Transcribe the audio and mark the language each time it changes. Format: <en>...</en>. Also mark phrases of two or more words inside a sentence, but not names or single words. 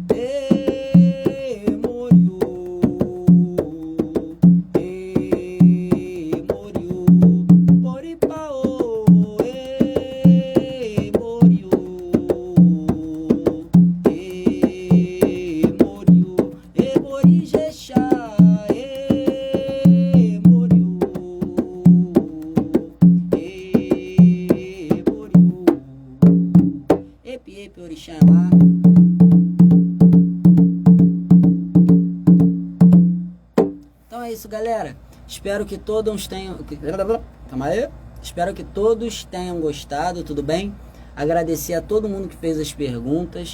<pt>moriu, moriu, moripa, moriu, moriu, morijexá, moriu, moriu, epi, orixá lá. Então é isso, galera. Espero que todos tenham... Calma aí. Espero que todos tenham gostado, tudo bem? Agradecer a todo mundo que fez as perguntas.</pt>